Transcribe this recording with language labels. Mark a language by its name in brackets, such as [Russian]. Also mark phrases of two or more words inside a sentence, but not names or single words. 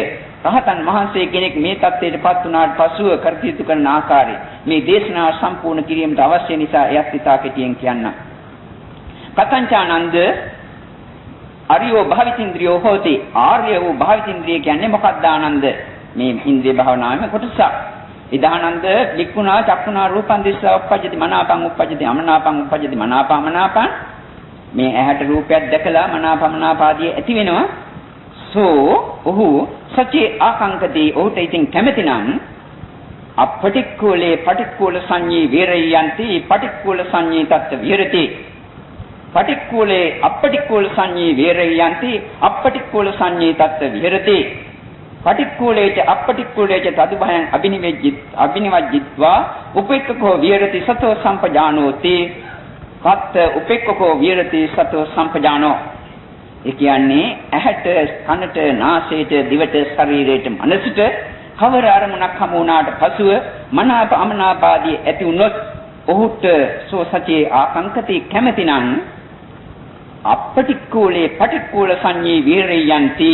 [Sinhala] රහතන් වහන්සේ කෙනෙක් මේ தත්ත්වයටපත් වුණාට පසුව කටයුතු කරන ආකාරය මේ දේශනාව සම්පූර්ණ කිරීමට අවශ්‍ය නිසා එයත් ඉතා කෙටියෙන් කියන්න. [Pali] කතංචානන්ද අරියෝ භාවිතින්ද්‍රියෝ හෝති. [Sinhala] ආර්ය වූ භාවිතින්ද්‍රිය කියන්නේ මොකක්ද ආනන්ද? මේ ඉන්ද්‍රිය භාවනාවේ කොටසක්. [Pali] ඉදානන්ද වික්ඛුනා චක්ඛුනා රූපං දිස්සා උප්පජ්ජති මනාපං උප්පජ්ජති අමනාපං උප්පජ්ජති මනාපා මනාපං. [Sinhala] මේ ඇහැට රූපයක් දැකලා මනාපමනාපාදී ඇති වෙනවා. [Pali] සෝ ඔහු සචේ ආකංකති. [Sinhala] ඔහුට ඉතින් කැමැතිනම් [Pali] අපටික්කුලේ පටික්කුල සංඤී විරයන්ති පටික්කුල සංඤී තත්ත විහෙරති පටික්කුලේ අපටික්කුල සංඤී විරයන්ති අපටික්කුල සංඤී තත්ත විහෙරති පටික්කුලේච අපටික්කුලේච තදුභයං අබිනිවජ්ජිත්වා උපේක්ඛකෝ විහෙරති සතෝ සම්පජානෝති කත්ත උපේක්ඛකෝ විහෙරති සතෝ සම්පජානෝ. [Sinhala] ඒ කියන්නේ ඇහැට කනට නාසයට දිවට ශරීරයට මනසට කවර අරමුණක් හමු වුණාට පසුව මනාප අමනාපාදී ඇති වුණොත් ඔහුට [Pali] සෝ සතියේ ආකංකති [Sinhala] කැමැතිනම් [Pali] අපටික්කුලේ පටික්කුල සංඤී විහෙරයන්ති.